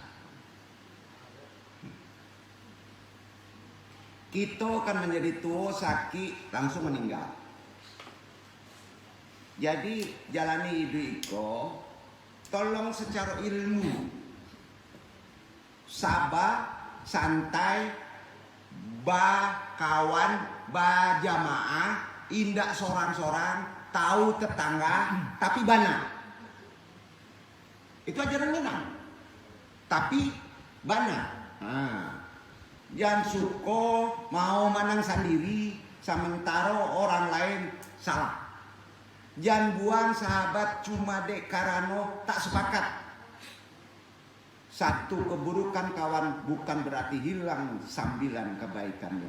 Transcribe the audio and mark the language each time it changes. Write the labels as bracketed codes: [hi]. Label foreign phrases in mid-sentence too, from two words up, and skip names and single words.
[id] Kita akan menjadi tua, sakit, langsung meninggal. Jadi jalani ibu itu, tolong secara ilmu. Sabar, santai, kawan, jamaah, indak sorang-sorang, tahu tetangga, tapi bana. Itu ajaran Minang. Tapi bana. Jangan suko mau menang sendiri, sementara orang lain salah. Jangan buang sahabat cuma dek karano tak sepakat. Satu keburukan kawan bukan berarti hilang sambilan kebaikannya.